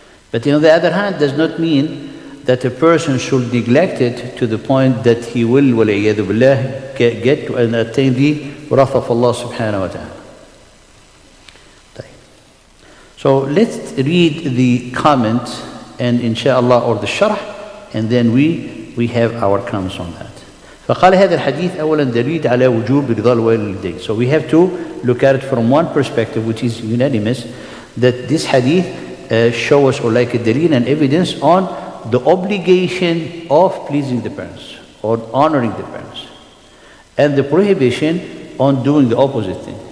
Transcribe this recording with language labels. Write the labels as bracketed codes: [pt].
[en] But on the other hand, does not mean that a person should neglect it to the point that he will, [ar] وَالْعِيَاذُ بِاللَّهِ, [en] get to and attain the wrath of Allah subhanahu wa ta'ala. So let's read the comment and inshallah, or the sharh, and then we have our comments on that. [ar] فقال هذا الحديث أولا دليل على وجوب رضا الوالدين. [en] So we have to look at it from one perspective, which is unanimous, that this hadith show us, or like a dalil and evidence on the obligation of pleasing the parents or honoring the parents, and the prohibition on doing the opposite thing.